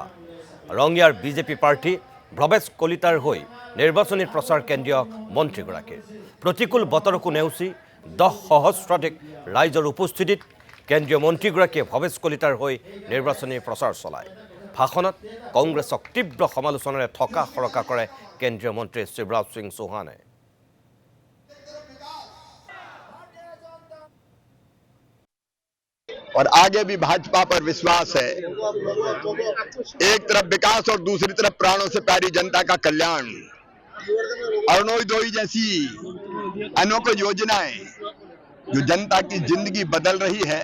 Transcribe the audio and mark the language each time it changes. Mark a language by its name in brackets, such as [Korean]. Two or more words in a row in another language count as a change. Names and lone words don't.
[Assamese] ৰঙিয়াৰ বিজেপি প্ৰাৰ্থী ভৱেশ কলিতাৰ হৈ নিৰ্বাচনী প্ৰচাৰ কেন্দ্ৰীয় মন্ত্ৰীগৰাকীৰ। প্ৰতিকূল বতৰকো নেওচি 10 সহস্ৰাধিক ৰাইজৰ উপস্থিতিত কেন্দ্ৰীয় মন্ত্ৰীগৰাকীয়ে ভৱেশ কলিতাৰ হৈ নিৰ্বাচনী প্ৰচাৰ চলায়। ভাষণত কংগ্ৰেছক তীব্ৰ সমালোচনাৰে থকা সৰকা কৰে কেন্দ্ৰীয় মন্ত্ৰী শিৱৰাজ সিং চৌহানে। [Hindi] और आगे भी भाजपा पर विश्वास है। एक तरफ विकास और दूसरी तरफ प्राणों से प्यारी जनता का कल्याण। अरुणोदय जैसी अनोखी योजनाएं जो जनता की जिंदगी बदल रही है।